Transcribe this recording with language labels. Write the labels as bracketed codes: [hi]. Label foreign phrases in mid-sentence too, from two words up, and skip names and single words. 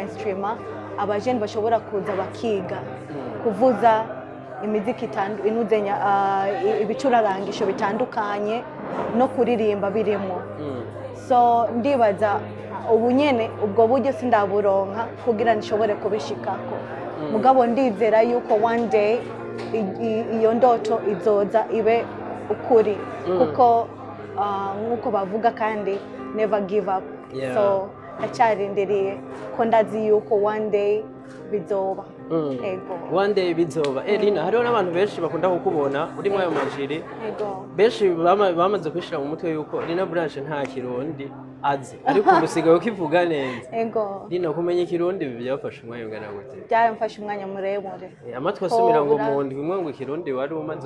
[rn] instrument abajene bashobora kuza bakiga kuvuza imiziki inuzenya ibicurarangisho bitandukanye no kuririmba birimo so ndibaza ubunyene ubwo buryo sindaburonka kugira nishobore kubishikako mugabo ndizera yuko [en] one day [rn] iyo ndoto izoza ibe ukuri kuko nkuko bavuga kandi [en] never give up [rn] so ndacyarindiriye ko ndazi yuko [en] one day [rn] bizoba ego [en] one day [rn] bizoba Rina hariho n'abantu benshi bakunda kukubona uri mwayo majiri ego benshi bamaze kwishira mu mutwe yuko Rina Branch nta kirundi azi ariko umusigaye ukivuga neza ego Rina kumenya ikirundi byafashe umwanya ungana gute byamfashe umwanya muremure amatwi asumira ngo mu ndwi imwe ngo ikirundi wari umaze